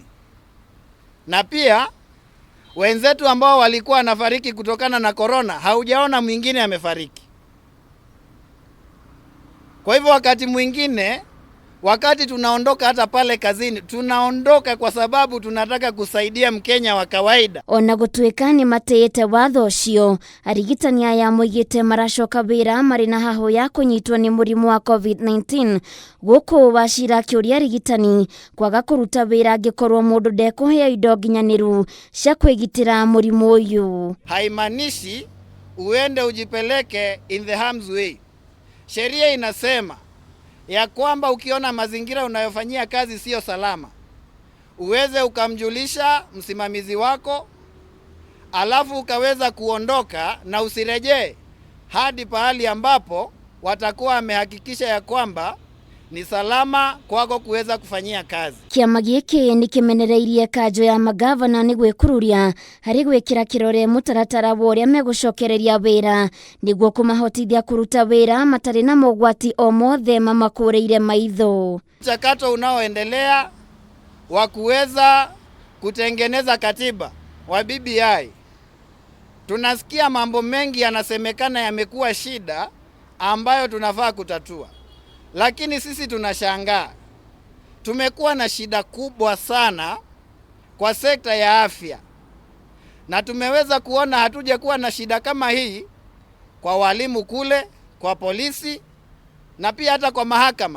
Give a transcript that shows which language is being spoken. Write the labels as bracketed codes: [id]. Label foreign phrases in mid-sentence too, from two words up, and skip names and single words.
[sw] Na pia wenzetu ambao walikuwa wanafariki kutokana na korona, haujaona mwingine amefariki. Kwa hivyo wakati mwingine, wakati tunaondoka hata pale kazini, tunaondoka kwa sababu tunataka kusaidia Mkenya wa kawaida. [ki] Ona gutuika ni mateyete watho ucio, arigitani aya moigite maracoka wira mari na haho ya kunyitwo ni murimu wa COVID-19. Guku Wachira akiuria arigitani kwaga kuruta wira angikorwo mundu ndekuhea indo nginyaniru cia kwigitira murimu uyu. [sw] Haimaanishi uende ujipeleke [en] in the harm's way. [sw] Sheria inasema ya kwamba ukiona mazingira unayofanyia kazi sio salama, uweze ukamjulisha msimamizi wako, alafu ukaweza kuondoka na usirejee hadi pahali ambapo watakuwa wamehakikisha ya kwamba ni salama kwako kuweza kufanyia kazi. [ki] Kiama giki ni kimenereirie kanjo ya magavana ni gwikururia hari gwikira kirore mutaratara wa uria megucokereria wira niguo kumahotithia kuruta wira matari na mogwati o mothe mamakureire maitho. [sw] Mchakato unaoendelea wa kuweza kutengeneza katiba wa BBI, tunasikia mambo mengi yanasemekana yamekuwa shida ambayo tunafaa kutatua. Lakini sisi tunashangaa, tumekuwa na shida kubwa sana kwa sekta ya afya, na tumeweza kuona hatujakuwa na shida kama hii kwa walimu kule, kwa polisi na pia hata kwa mahakama.